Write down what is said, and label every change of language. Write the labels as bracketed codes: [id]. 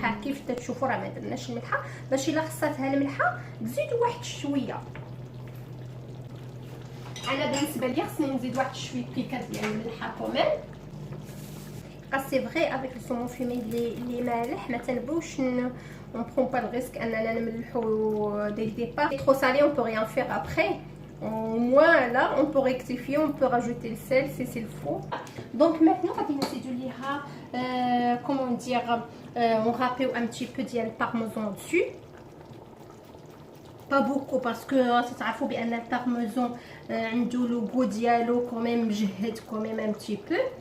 [ar] الملحه كيف تشوفوا راه ما درناش الملحه، باش الا خصاتها الملحه تزيدوا واحد شويه. انا بالنسبه لي خصني نزيد واحد شويه بيكات ديال الملحه كومين. سي فغي افيك السومون فيمي لي مالح ما تنبوش [fr] on prend pas le risque [ar] اننا نملحو [fr] dès le départ. Trop salé on peut rien faire après. Au moins là on peut rectifier, on peut rajouter le sel si c'est le faut. Donc maintenant [ar] غادي نزيدو ليها [fr] comment dire on râpe un petit peu ديال parmesan dessus. Pas beaucoup parce que [ar] تعرفوا بان البارميزون عنده لو غو ديالو كوميم مجهد كوميم ان بتي بو.